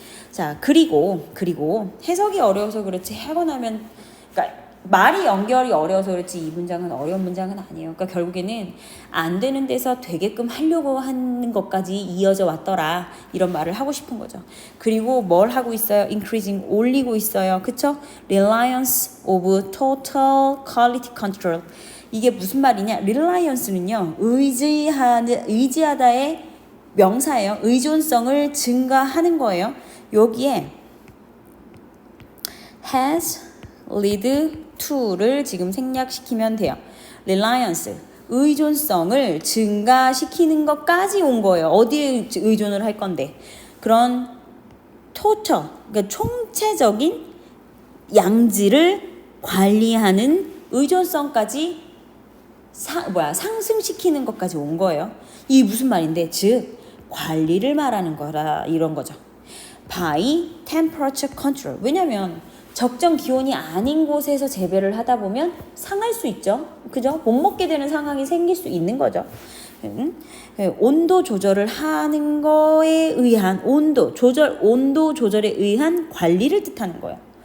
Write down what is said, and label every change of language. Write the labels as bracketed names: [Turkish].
[Korean] 자, 그리고 해석이 어려워서 그렇지 하고 나면, 그러니까 말이 연결이 어려워서 그렇지 이 문장은 어려운 문장은 아니에요. 그러니까 결국에는 안 되는 데서 되게끔 하려고 하는 것까지 이어져 왔더라, 이런 말을 하고 싶은 거죠. 그리고 뭘 하고 있어요? [English] increasing, [Korean] 올리고 있어요. 그쵸? [English] reliance of total quality control. [Korean] 이게 무슨 말이냐? reliance는요, 의지하다의 명사예요. 의존성을 증가하는 거예요. 여기에 [English] has, lead to [Korean] 를 지금 생략시키면 돼요. reliance, 의존성을 증가시키는 것까지 온 거예요. 어디에 의존을 할 건데? 그런 total, 그러니까 총체적인 양질을 관리하는 의존성까지 상승시키는 것까지 온 거예요. 이게 무슨 말인데? 즉 관리를 말하는 거라, 이런 거죠. [English] by temperature control. [Korean] 왜냐면 적정 기온이 아닌 곳에서 재배를 하다 보면 상할 수 있죠. 그죠? 못 먹게 되는 상황이 생길 수 있는 거죠. 온도 조절을 하는 거에 의한 온도 조절에 의한 관리를 뜻하는 거예요.